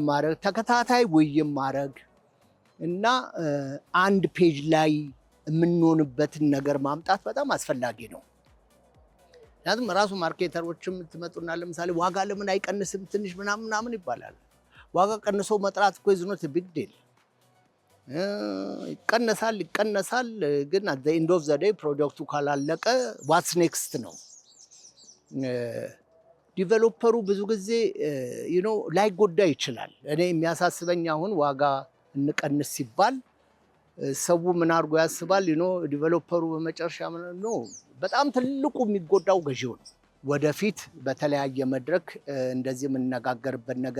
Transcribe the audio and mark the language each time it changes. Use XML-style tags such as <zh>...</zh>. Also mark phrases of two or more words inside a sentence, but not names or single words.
<am>ማድረግ፣ ተከታታይ ውይይት ማድረግ እና አንድ ፔጅ ላይ የምንሆንበትን ነገር ማምጣት በጣም አስፈላጊ ነው። ምክንያቱም ራሱ ማርኬተሮችም ትመጡና ለምሳሌ ዋጋ ለምን አይቀንስም ትንሽ ምናምን ይባላል። ዋጋ ቀንሶ መጥራት እኮ</am> <en>is not a big deal።</en> <am>ይቀነሳል ግን</am> <en>at the end of the day</en> <am>ፕሮጀክቱ ካላለቀ</am> <en>what's next</en> <am>ነው። ዲቨሎፐሩ ብዙ ጊዜ ላይጎዳ ይችላል። እኔ የሚያሳስበኝ አሁን ዋጋ እንቀንስ ሲባል ሰው ምን አድርጎ ያስባል ዲቨሎፐሩ በመጨረሻ ነው በጣም ትልቁ የሚጎዳው ገዢው ነው። ወደፊት በተለያየ መድረክ እንደዚህ የምንነጋገርበት ነገር</am>